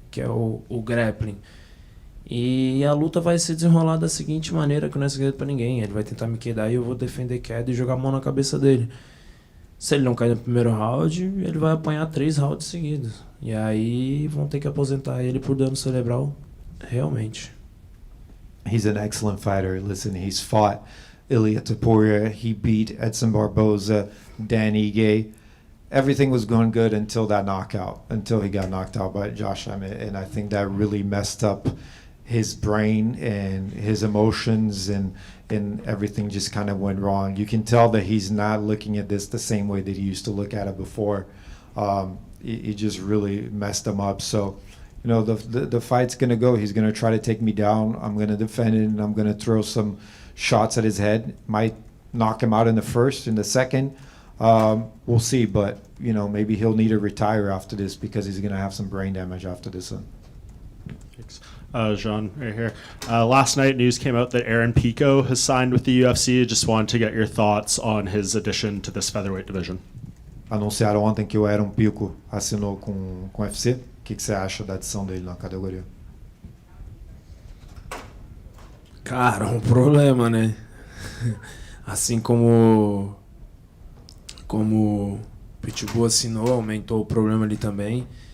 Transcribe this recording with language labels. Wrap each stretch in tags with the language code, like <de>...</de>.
<pt>Que é o grappling. E a luta vai se desenrolar da seguinte maneira, que não é segredo pra ninguém. Ele vai tentar me quedar e eu vou defender queda e jogar a mão na cabeça dele. Se ele não cair no primeiro round, ele vai apanhar 3 rounds seguidos. E aí vão ter que aposentar ele por dano cerebral, realmente.</pt> <en>He's an excellent fighter. Listen, he's fought Ilia Topuria. He beat Edson Barboza, Dan Ige. Everything was going good until that knockout, until he got knocked out by Josh Emmett. And I think that really messed up his brain and his emotions, and everything just kind of went wrong. You can tell that he's not looking at this the same way that he used to look at it before. It just really messed him up. So, you know, the fight's going to go. He's going to try to take me down. I'm going to defend it, and I'm going to throw some shots at his head. Might knock him out in the first, in the second. We'll see, but, you know, maybe he'll need to retire after this, because he's going to have some brain damage after this one. Thanks. Jean, right here. Last night, news came out that Aaron Pico has signed with the UFC. Just wanted to get your thoughts on his addition to this featherweight division.</en> <pt>Anunciaram ontem que o Aaron Pico assinou com o UFC. O que você acha da adição dele na categoria? Cara, um problema, né? Assim como o Pitbull assinou, aumentou o problema ali também.</pt>